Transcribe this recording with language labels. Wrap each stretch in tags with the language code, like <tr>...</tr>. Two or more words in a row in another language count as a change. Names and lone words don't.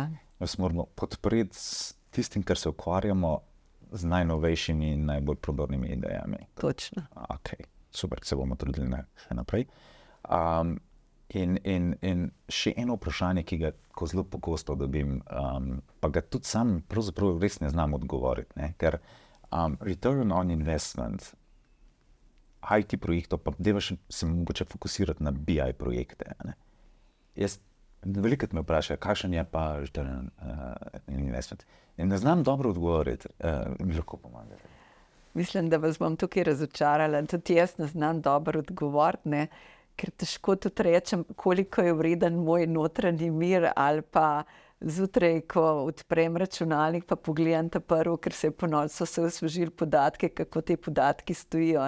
<sl>Vas moramo podpreti s tistim, kar se ukvarjamo, z najnovejšimi in najbolj prodornimi idejami. Točno. Okay. Super, se bomo trudili še naprej. In še eno vprašanje, ki ga zelo pogosto dobim, pa ga tudi sam pravzaprav res ne znam odgovoriti, ne? Ker</sl> <en>return on investment</en> <sl>IT projektov, pa deva še se mogoče fokusirati na BI projekte. Ne? Jaz velikokrat me vprašajo, kakšen je pa</sl> <en>return on investment.</en> <sl>In ne znam dobro odgovoriti, mi lahko pomagate. Mislim, da vas bom tukaj razočarala. Tudi jaz ne znam dobro odgovoriti, ne? Ker težko tudi rečem, koliko je vreden moj notranji mir, ali pa zjutraj, ko odprem računalnik, pa pogledam ta prvo, ker se je po noči so se osvežili podatke, kako te podatki stojijo.</sl>